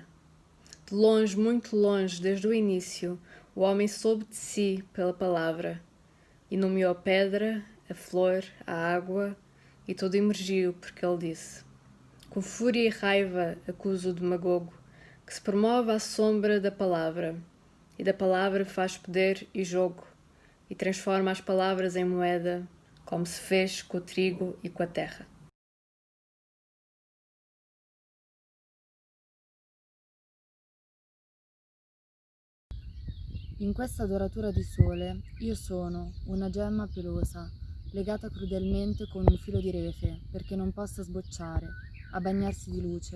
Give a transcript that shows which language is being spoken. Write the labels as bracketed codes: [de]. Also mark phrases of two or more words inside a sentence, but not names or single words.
[pt] De longe, muito longe, desde o início, o homem soube de si pela palavra e nomeou a pedra, a flor, a água e tudo emergiu porque ele disse. Com fúria e raiva acuso o demagogo que se promove à sombra da palavra e da palavra faz poder e jogo e transforma as palavras em moeda como se fez com o trigo e com a terra. [it] In questa doratura di sole io sono una gemma pelosa, legata crudelmente con un filo di refe perché non possa sbocciare, a bagnarsi di luce.